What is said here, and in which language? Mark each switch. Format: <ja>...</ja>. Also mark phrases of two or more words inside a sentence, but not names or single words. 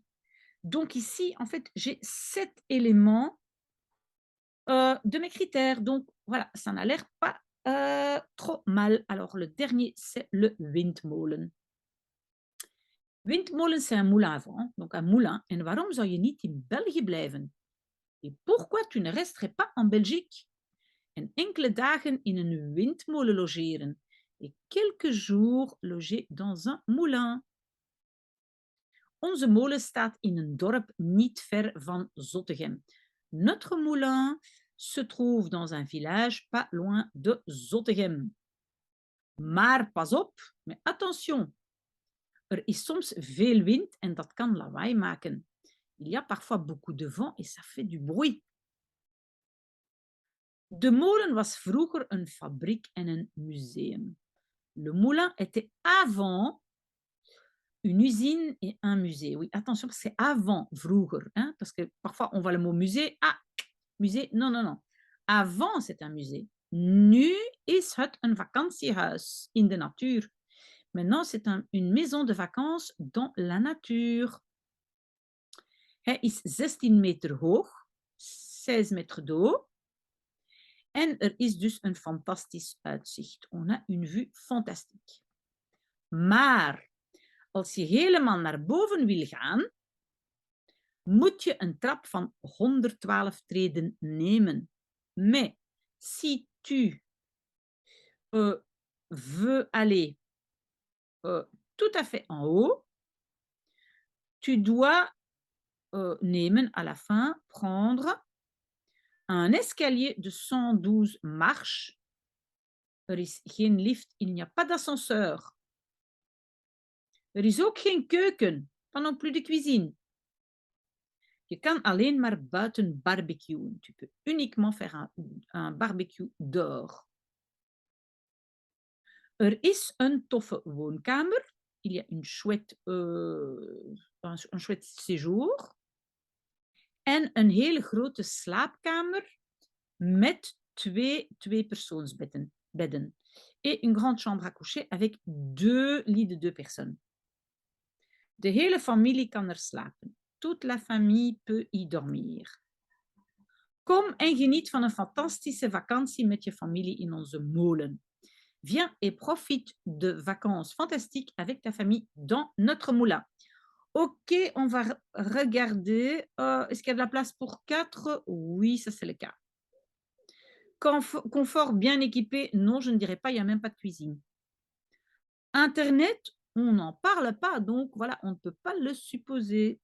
<fr>Donc ici, en fait, j'ai 7 éléments de mes critères. Donc voilà, ça n'a l'air pas trop mal. Alors le dernier, c'est le windmolen. Windmolen, c'est un moulin à vent, donc un moulin.</fr> <nl>En waarom zou je niet in België blijven?</nl> <fr>Et pourquoi tu ne resterais pas en Belgique?</fr> <nl>En enkele dagen in een windmolen logeren.</nl> <fr>Et quelques jours loger dans un moulin.</fr> <nl>Onze molen staat in een dorp niet ver van Zottegem.</nl> <fr>Notre moulin se trouve dans un village pas loin de Zottegem.</fr> <nl>Maar pas op,</nl> <fr>mais attention,</fr> <nl>er is soms veel wind en dat kan lawaai maken.</nl> <fr>Il y a parfois beaucoup de vent et ça fait du bruit.</fr> <nl>De molen was vroeger een fabriek en een museum.</nl> <fr>Le moulin était avant une usine et un musée. Oui, attention, c'est avant, vroeger, hein, parce que parfois on voit le mot musée. Ah, musée, non, non, non. Avant, c'est un musée.</fr> <nl>Nu is het een vakantiehuis in de natuur.</nl> <fr>Maintenant, c'est une maison de vacances dans la nature.</fr> <nl>Hij is 16 meter hoog, 6</nl> <fr>meter de haut.</fr> <nl>En er is dus een fantastisch uitzicht.</nl> <fr>On a une vue fantastique.</fr> <nl>Maar als je helemaal naar boven wil gaan, moet je een trap van 112 treden nemen.</nl> <fr>Mais si tu veux aller tout à fait en haut, tu dois nemen à la fin, prendre un escalier de 112 marches.</fr> <nl>Er is geen lift,</nl> <fr>il n'y a pas d'ascenseur.</fr> <nl>Er is ook geen keuken,</nl> <fr>pas non plus de cuisine.</fr> <nl>Je kan alleen maar buiten barbecuen.</nl> <fr>Tu peux uniquement faire un barbecue dehors.</fr> <nl>Er is een toffe woonkamer.</nl> <fr>Il y a une chouette, un chouette séjour.</fr> <nl>En een hele grote slaapkamer met twee persoonsbedden.</nl> <fr>Et une grande chambre à coucher avec 2 lits de 2 personnes.</fr> <nl>De hele familie kan er slapen.</nl> <fr>Toute la famille peut y dormir.</fr> <nl>Kom en geniet van een fantastische vakantie met je familie in onze molen.</nl> <fr>Viens et profite de vacances fantastiques avec ta famille dans notre moulin. Ok, on va regarder. Est-ce qu'il y a de la place pour 4? Oui, ça c'est le cas. Confort bien équipé? Non, je ne dirais pas, il n'y a même pas de cuisine. Internet, on n'en parle pas, donc voilà, on ne peut pas le supposer.</fr>